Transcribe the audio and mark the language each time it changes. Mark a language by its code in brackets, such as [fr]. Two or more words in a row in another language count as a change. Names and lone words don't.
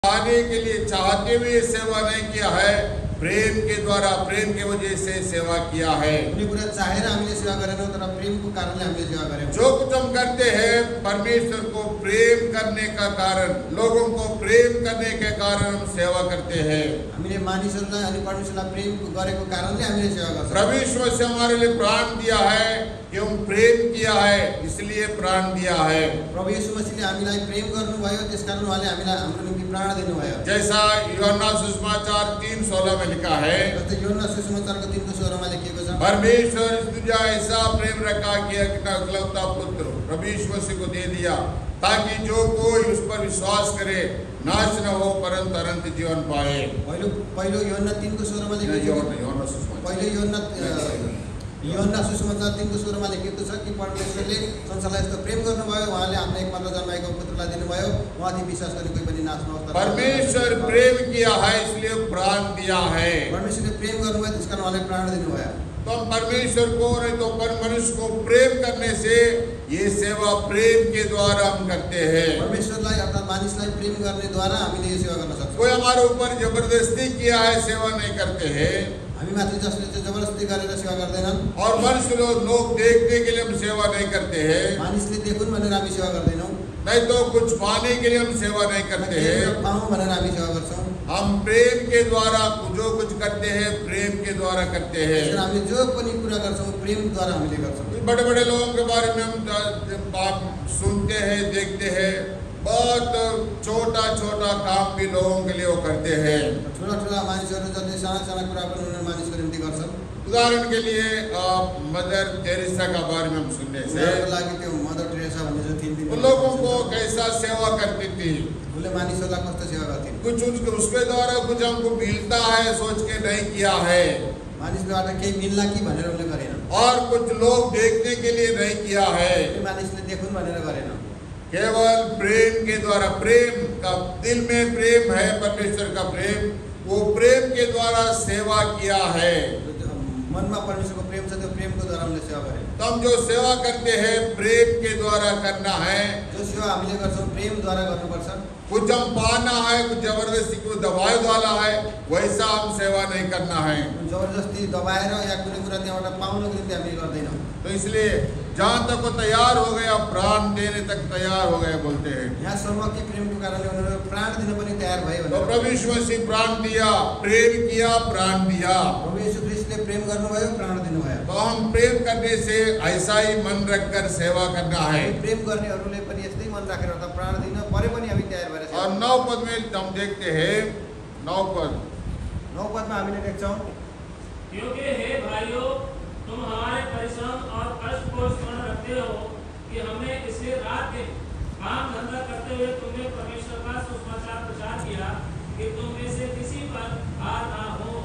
[hi] पाने के लिए चाहते हुए सेवा नहीं किया है, प्रेम के द्वारा, प्रेम के वजह से सेवा किया है। [ne] कुनै कुरा चाहेर हामीले सेवा गरेनौँ, तर प्रेमको कारणले हामीले सेवा गरेनौँ। [hi] जो कुछ हम करते हैं परमेश्वर को प्रेम करने का कारण, लोगों को प्रेम करने के कारण हम सेवा करते हैं। [ne] हामीले मानिसहरूलाई अनि परमेश्वरलाई प्रेम गरेको कारणले हामीले सेवा गर्छौँ। [hi] प्रभु यीशु मसीह हमारे लिए प्राण दिया है, क्यों प्रेम किया है इसलिए प्राण दिया है। [ne] प्रभु येशू मसीहले हामीलाई प्रेम गर्नुभयो, त्यसकारण उहाँले हामीलाई हाम्रो निम्ति प्राण दिनुभयो। [hi] जैसा यूहन्ना सुसमाचार 3:16 में लिखा है, [ne] जस्तै यूहन्ना सुसमाचारको 3:16 मा लेखिएको छ, [hi] परमेश्वर इस दुनिया ऐसा प्रेम रखा कि अपना इकलौता पुत्र प्रभु यीशु मसीह को दे दिया, ताकि जो कोई उस पर विश्वास करे नाश न हो परंतु अनंत जीवन पाए। [ne] पहिलो यूहन्ना 3:16 मा लेखिएको छ। पहिलो यूहन्ना सुसमाचार 3:16 मा लेखिएको छ कि परमेश्वरले संसारलाई यस्तो प्रेम गर्नुभयो, उहाँले आफ्नो एकमात्र जन्माएको पुत्रलाई दिनुभयो, उहाँथि विश्वास गर्ने कोही पनि नाश नहोस्। [hi] परमेश्वर प्रेम किया है इसलिए प्राण दिया है। [ne] परमेश्वरले प्रेम गर्नुभयो, त्यसकारण उहाँले प्राण दिनुभयो। [hi] तो हम परमेश्वर को नहीं तो पर मनुष्य को प्रेम करने से ये सेवा प्रेम के द्वारा हम करते हैं। [ne] परमेश्वरलाई अर्थात् मानिसलाई प्रेम गर्नेद्वारा हामीले यो सेवा गर्न सक्छौँ। [hi] कोई हमारे ऊपर जबरदस्ती किया है सेवा नहीं करते हैं, [ne] हामी माथि जसले चाहिँ जबरजस्ती गरेर सेवा गर्दैनन्। [hi] और मनुष्य लोग देखने के लिए हम सेवा नहीं करते हैं, [ne] मानिसले देखुन् भनेर हामी सेवा गर्दैनौँ। [hi] नहीं तो कुछ पाने के लिए हम सेवा नहीं करते हैं। [ne] पाऊँ भनेर हामी सेवा गर्छौँ। [hi] हम प्रेम के द्वारा जो कुछ करते हैं प्रेम के द्वारा करते हैं। [ne] हामीले जो पनि कुरा गर्छौँ प्रेमद्वारा हामीले गर्छौँ। [hi] बड़े बड़े लोगों के बारे में हम बात सुनते हैं, देखते हैं, बहुत छोटा छोटा काम भी लोगों के लिए वो करते हैं। [ne] ठुला ठुला मानिसहरू जसले साना साना कुरा पनि उनीहरू मानिसको निम्ति गर्छन्। [hi] उदाहरण के लिए मदर टेरेसा का बारे में हम सुनने से [ne] लागि त्यो मदर टेरेसा भन्ने जो थिइन्, [hi] उन लोगों को कैसा सेवा करती थी, [ne] उनले मानिसहरूलाई कस्तो सेवा गर्थिन्। [hi] कुछ उसके द्वारा कुछ हमको मिलता है सोच के नहीं किया है, [ne] मानिसबाट केही मिल्ला कि भनेर उनले गरेन। [hi] और कुछ लोग देखने के लिए नहीं किया है, [ne] मानिसले देखुन् भनेर गरेन। [hi] केवल प्रेम के द्वारा, प्रेम का दिल में प्रेम है, परमेश्वर का प्रेम, वो प्रेम के द्वारा सेवा किया है। [ne] मनमा परमेश्वरको प्रेम छ, त्यो प्रेमको द्वारा उनले सेवा गरे। [hi] तो हम जो सेवा करते हैं प्रेम के द्वारा करना है। [ne] जो सेवा हामीले गर्छौँ प्रेमद्वारा गर्नुपर्छ। [hi] कुछ हम पाना है, कुछ जबरदस्ती को दबाए वाला है, वैसा हम सेवा नहीं करना है। [ne] जबरजस्ती दबाएर या कुनै कुरा त्यहाँबाट पाउनको निम्ति हामी गर्दैनौँ। [hi] तो इसलिए जहाँ तक वो तैयार हो गया प्राण देने तक तैयार हो गए बोलते हैं। [ne] यहाँसम्म कि प्रेमको कारणले उनीहरू प्राण दिन पनि तयार भयो। [hi] तो प्रभु यीशु मसीह प्राण दिया, प्रेम किया, प्राण दिया। [ne] प्रभु यीशु ख्रीष्टले प्रेम गर्नुभयो, प्राण दिनुभयो। [hi] तो हम प्रेम करने से ऐसा ही मन रखकर सेवा करना है। [ne] प्रेम गर्नेहरूले पनि यस्तै मन राखेर अर्थात् प्राण दिन परे पनि हामी तयार भएर। [hi] और 9 पद में हम देखते हैं, 9 [ne] पदमा हामीले देख्छौँ, [hi] क्योंकि हे भाइयों, तुम हमारे परिश्रम और कष्ट को स्मरण रखते हो कि हमने इसे रात दिन काम धंधा करते हुए तुमने परमेश्वर का सुसमाचार प्रचार किया कि तुम में से किसी पर भार ना हो।